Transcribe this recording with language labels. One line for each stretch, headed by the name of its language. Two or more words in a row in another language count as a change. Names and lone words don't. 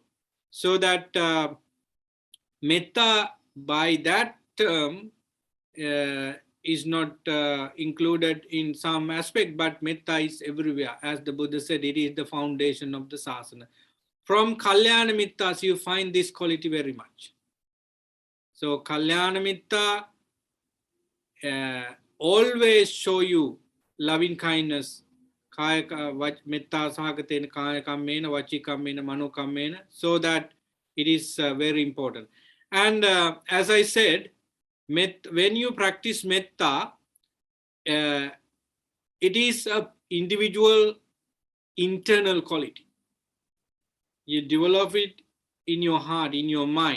English: So that metta by that term is not included in some aspect, but metta is everywhere. As the Buddha said, it is the foundation of the sasana. From
Pali: Kalyana Mittas,
English: you find this quality very much. So
Pali: Kalyana Mitta
English: always show you loving kindness,
Pali: kaya metta sahagaten kaya kammena, vachi kammena, mano kammena,
English: so that it is very important. And as I said, when you practice metta, it is a individual internal quality. You develop it in your heart, in your mind.